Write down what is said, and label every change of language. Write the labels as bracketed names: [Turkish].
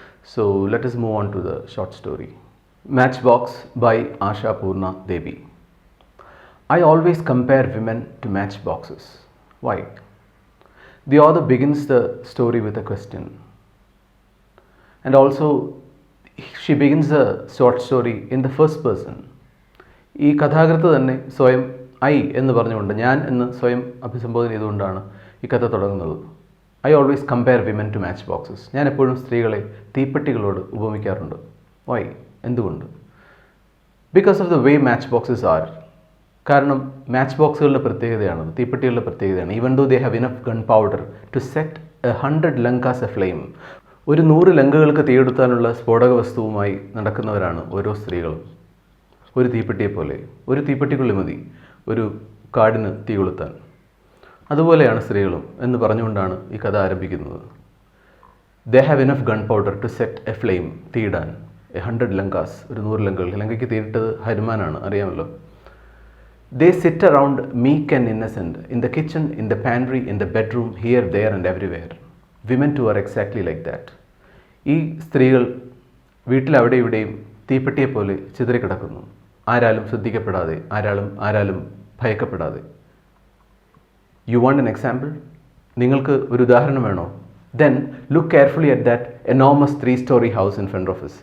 [English] So let us move on to the short story. Matchbox by Asha Purna Devi. I always compare women to matchboxes. Why? The author begins the story with a question. And also, she begins the short story in the first person. [Malayalam] ഈ കഥാകൃത്ത് തന്നെ സ്വയം I എന്ന് പറഞ്ഞുകൊണ്ട്, ഞാൻ എന്ന് സ്വയം അഭിസംബോധന ചെയ്തുകൊണ്ടാണ് ഈ കഥ തുടങ്ങുന്നത്. [English] I always compare women to matchboxes. [Malayalam] ഞാൻ എപ്പോഴും സ്ത്രീകളെ തീപ്പെട്ടികളോട് ഉപമിക്കാറുണ്ട്. [English] Why? [Malayalam] എന്തുകൊണ്ട്? [English] Because of the way matchboxes are. [Malayalam] കാരണം മാച്ച് ബോക്സുകളുടെ പ്രത്യേകതയാണ്, തീപ്പെട്ടികളുടെ പ്രത്യേകതയാണ്. [English] Even though they have enough gunpowder to set 100 Lankas a flame. [Malayalam] ഒരു 100 ലങ്കകൾക്ക് തീയെടുത്താനുള്ള സ്ഫോടക വസ്തുവുമായി നടക്കുന്നവരാണ് ഓരോ സ്ത്രീകളും. ഒരു തീപ്പെട്ടിയെപ്പോലെ, ഒരു തീപ്പെട്ടിക്കുള്ളി മതി ഒരു കാടിന് തീ കൊളുത്താൻ. അതുപോലെയാണ് സ്ത്രീകളും എന്ന് പറഞ്ഞുകൊണ്ടാണ് ഈ കഥ ആരംഭിക്കുന്നത്. [English] They have enough gunpowder to set a flame. [Malayalam] തീയിടാൻ 100 ലങ്കാസ്, ഒരു 100 ലങ്കകൾ. ലങ്കയ്ക്ക് തീയിട്ടത് ഹനുമാനാണ്, അറിയാമല്ലോ. [English] They sit around meek and innocent in the kitchen, in the pantry, in the bedroom, here, there and everywhere. Women too are exactly like that. [Malayalam] ഈ സ്ത്രീകൾ വീട്ടിൽ അവിടെ ഇവിടെയും തീപ്പെട്ടിയെപ്പോലെ ചിതറിക്കിടക്കുന്നു, ആരാലും ശ്രദ്ധിക്കപ്പെടാതെ, ആരാലും ഭയക്കപ്പെടാതെ. [English] You want an example? [Malayalam] നിങ്ങൾക്ക് ഒരു ഉദാഹരണം വേണോ? [English] Then look carefully at that enormous 3-story house in front of us.